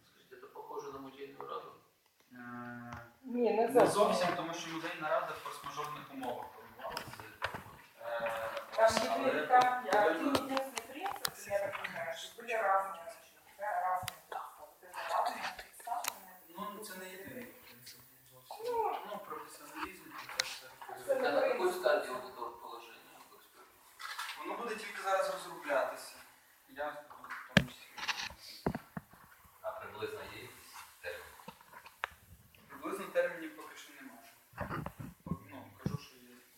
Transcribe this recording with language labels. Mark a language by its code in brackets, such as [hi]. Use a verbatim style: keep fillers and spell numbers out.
[uk] Це похоже на музейну раду? Е- Ні, не, не зовсім, тому що музейна рада в форс-мажорних умовах формувалася. Е- [ru] Там были, там один единственный принцип, я так понимаю, что были разные начинки, да, разные подходы, разные представленные. [uk] Ну, це не єдиний принцип. Ну, ну професіоналізм, це на якій стадії воно положення? Воно буде тільки зараз розроблятися. Я в тому числі. А приблизно є термін? Приблизно термінів поки що немає. Ну, кажу, що є.